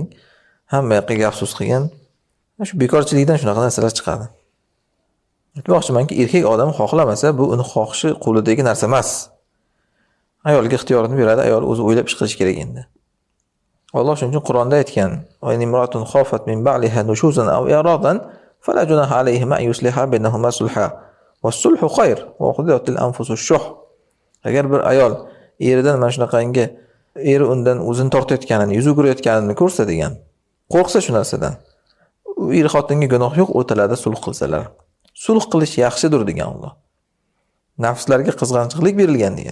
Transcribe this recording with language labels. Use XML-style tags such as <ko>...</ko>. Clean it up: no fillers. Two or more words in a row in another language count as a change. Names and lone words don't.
<uz>Hamma yoqqa gap-so'z qilgan. Shu bekorchilikdan shunaqa narsalar chiqadi. Aytmoqchimanki, erkak odam xohlamasa, bu uni xohishi qo'lidagi narsa emas. Ayolga ixtiyorini beradi, ayol o'zi o'ylab ish qilish kerak endi. Alloh shuning uchun Qur'onda aytgan:</uz> <ar>"وإن امرأة خافت من بعلها نشوزا أو إعراضا فلا جناح عليهما أن يصلحا بينهما صلحا. والصلح خير وأحضرت الأنفس الشح."</ar> <uz>Agar bir ayol eridan mana shunaqangi eri undan o'zini tortayotganini, yuz o'girayotganini ko'rsa degan. Qo'rqsa shu narsadan. U er xotinga gunoh yo'q, o'rtalarida sulh qilsalar. Sulh qilish yaxshidir degan Alloh. Nafslarga qizg'anchiqlik berilgan degan.</uz>